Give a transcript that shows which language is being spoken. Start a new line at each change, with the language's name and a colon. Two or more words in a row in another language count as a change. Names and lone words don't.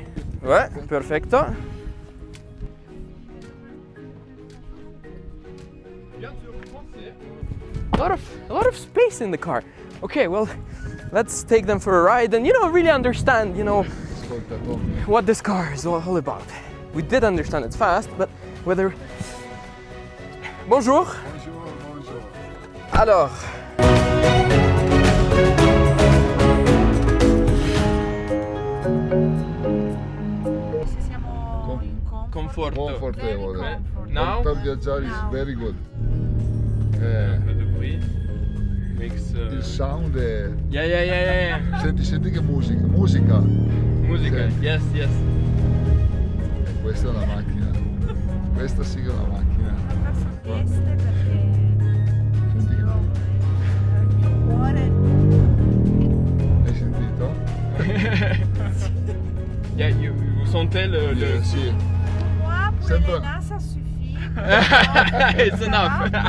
English: Ouais, perfecto. A lot of space in the car. Okay, well, let's take them for a ride and, you know, really understand, you know, what this car is all about. We did understand it's fast, but whether...
French: Bonjour. Bonjour, bonjour. Alors...
Italian: Siamo in comfort. Confortevole. Comfort.
English: Now?
Italian: Per viaggiare
English: is very good. Makes,
Italian: Il sound è...
English: Yeah.
Italian: Senti che musica. Musica. Musica, Sì.
English: yes.
Italian: Questa è una macchina. Questa sì che è una macchina. Verso Trieste perché Senti che... il mio cuore Hai sentito?
French: Yeah, vous sentez le...
Italian: Sì.
French: moi pour
Italian: Sembra-
French: Elena ça suffit.
English: It's enough.